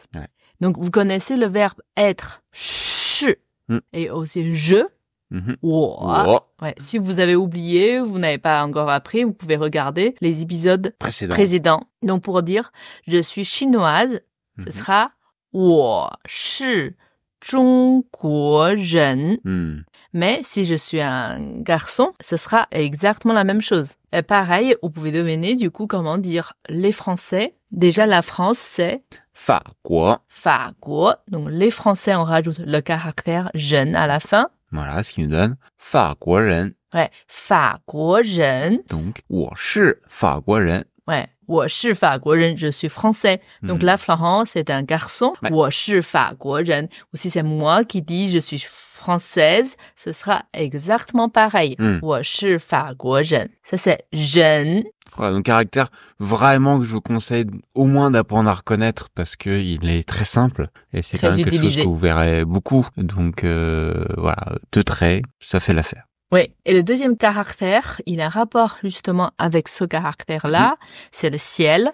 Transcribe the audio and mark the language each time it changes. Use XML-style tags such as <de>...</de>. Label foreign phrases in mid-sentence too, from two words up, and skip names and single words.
<fr>Ouais. Donc vous connaissez le verbe être, shi, et aussi je. Wow. Ouais. Si vous avez oublié, vous n'avez pas encore appris, vous pouvez regarder les épisodes précédents. Donc pour dire je suis chinoise, ce sera</fr> <zh>我是中国人.</zh> <fr>Mais si je suis un garçon, ce sera exactement la même chose. Et pareil, vous pouvez deviner du coup comment dire les Français. Déjà la France c'est</fr> <zh>法国. 法国.</zh> <fr>Donc les Français, on rajoute le caractère 人 à la fin. Voilà, ce qui nous donne 法国人.</fr> <zh>Ouais, 法国人. Donc 我是法国人. Ouais, 我是法国人,</zh> <fr>je suis français. Donc là, Florent, c'est un garçon.</fr> <zh>我是法国人.</zh> <fr>Ou si c'est moi qui dis je suis française, ce sera exactement pareil.</fr> <zh>我是法国人.</zh> <fr>Ça, c'est 人. Voilà, donc caractère vraiment que je vous conseille au moins d'apprendre à reconnaître parce que il est très simple et c'est quand même quelque chose que vous verrez beaucoup. Donc voilà, 2 traits, ça fait l'affaire. Oui, et le deuxième caractère, il a un rapport justement avec ce caractère-là, c'est le ciel.</fr>